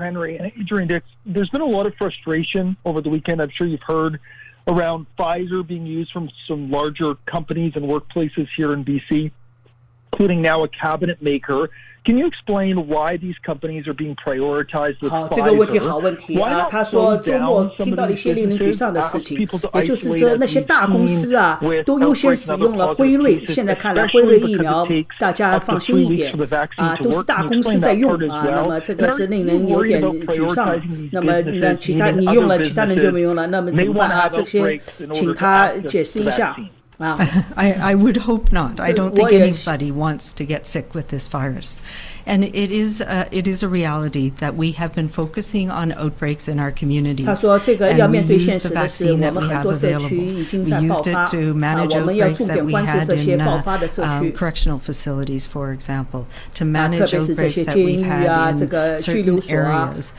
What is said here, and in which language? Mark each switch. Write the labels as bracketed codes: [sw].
[en] Henry and Adrian Dix, there's been a lot of frustration over the weekend. I'm sure you've heard around Pfizer being used from some larger companies and workplaces here in BC, including now a cabinet maker. Can you explain why these companies are being prioritized with [zh] 好，这个问题好问题啊！他说周末听到了一些令人沮丧的事情，也就是说那些大公司啊都优先使用了辉瑞。现在看来，辉瑞疫苗大家放心一点啊，都是大公司在用啊。那么这个是令人有点沮丧。那么其他你用了，其他人就没用了，那么怎么办啊？这些请他解释一下。 [en] I would hope not. I don't think anybody wants to get sick with this virus. And it is a reality that we have been focusing on outbreaks in our communities. And we used the vaccine that we have available. We used it to manage outbreaks that we had in correctional facilities, for example, to manage outbreaks that we've had in certain areas.